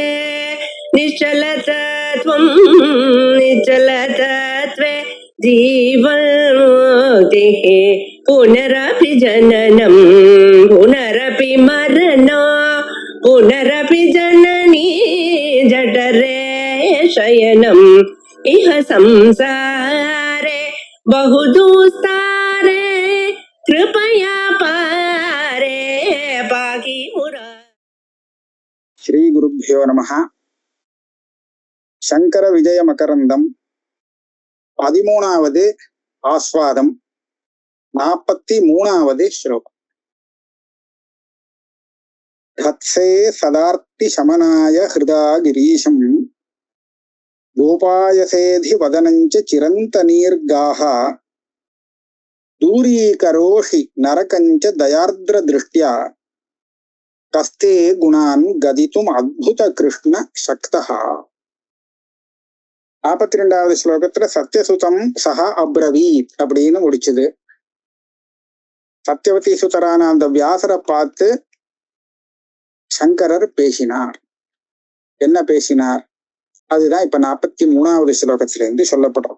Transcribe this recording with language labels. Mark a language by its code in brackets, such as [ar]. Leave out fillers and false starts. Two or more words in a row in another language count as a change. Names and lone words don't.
[sa] निश्चलतत्वं निश्चलतत्वे जीवन्मुक्तिः पुनरपि जननं पुनरपि मरणं पुनरपि जननी जठरे शयनम् इह संसारे बहुदुस्तारे कृपया पारे पाहि मुरा. श्री गुरुभ्यो नमः. शंकर विजय मकरंदम [ta] 13வது ஆஸ்வாதம் 43வது ஸ்லோகம். [sa] धत्से सदार्ति शमनाय हृदा गिरीशं गोपायसेधि वदनञ्च चिरन्तनीर्गाः दूरीकरोषि नरकञ्च दयार्द्र दृष्ट्या कस्ते गुणान् गदितुम् अद्भुत कृष्ण शक्तः. [ta] 42வது ஸ்லோகத்துல [sa] सत्यसुतं सः अब्रवीत् [ta] அப்படின்னு முடிச்சுது. சத்யவதி சுதரான அந்த வியாசரை பார்த்து சங்கரர் பேசினார். என்ன பேசினார்? அதுதான் இப்ப 43வது ஸ்லோகத்திலிருந்து சொல்லப்படுறோம்.